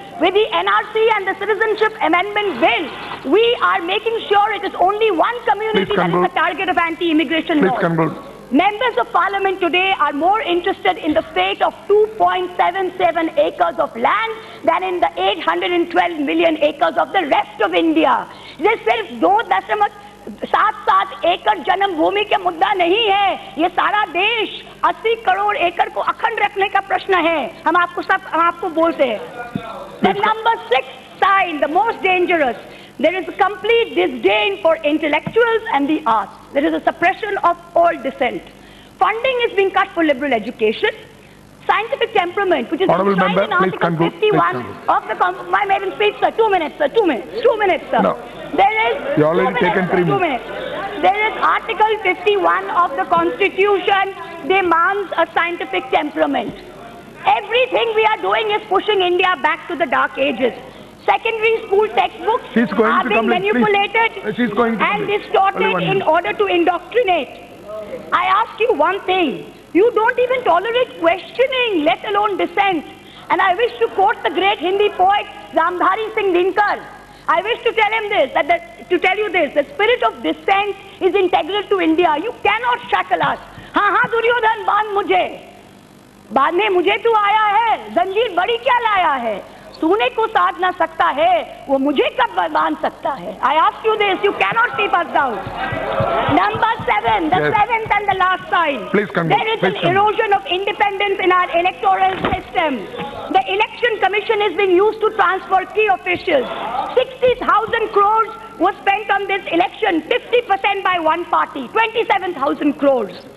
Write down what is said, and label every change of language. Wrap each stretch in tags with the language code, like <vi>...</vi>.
<en>With the NRC and the Citizenship Amendment Bill, we are making sure it is only one community that is the target of anti-immigration laws. Members of Parliament today are more interested in the fate of 2.77 acres of land than in the 812 million acres of the rest of India.</en> <hi>This सिर्फ 2.7 एकड़ जन्म भूमि के मुद्दा नहीं है, ये सारा देश 80 करोड़ एकड़ को अखंड रखने का प्रश्न है. हम आपको बोलते हैं.</hi> <en>The number 6 sign, the most dangerous. There is a complete disdain for intellectuals and the arts. There is a suppression of all dissent. Funding is being cut for liberal education. Scientific temperament, which is enshrined in Article 51 of my maiden speech, sir. 2 minutes, sir. 2 minutes. 2 minutes, sir. No. There is. You already taken 3 minutes. 2 minutes. There is Article 51 of the Constitution demands a scientific temperament. Everything we are doing is pushing India back to the dark ages. Secondary school textbooks are being manipulated and distorted in order to indoctrinate. I ask you one thing. You don't even tolerate questioning, let alone dissent. And I wish to quote the great Hindi poet Ramdhari Singh Dinkar. I wish to tell him this, the spirit of dissent is integral to India. You cannot shackle us.</en> <hi>हाँ दुर्योधन बांध मुझे, बांधने मुझे तू आया है, जंजीर बड़ी क्या लाया है, सोने को साध ना सकता है, वो मुझे कब बांध सकता है.</hi> <en>I ask you this, you cannot keep us down. Number 7, the seventh and the last sign. There is an erosion of independence in our electoral system. The election commission is being used to transfer key officials. 60,000 crores was spent on this election, 50% by one party, 27,000 crores.</en>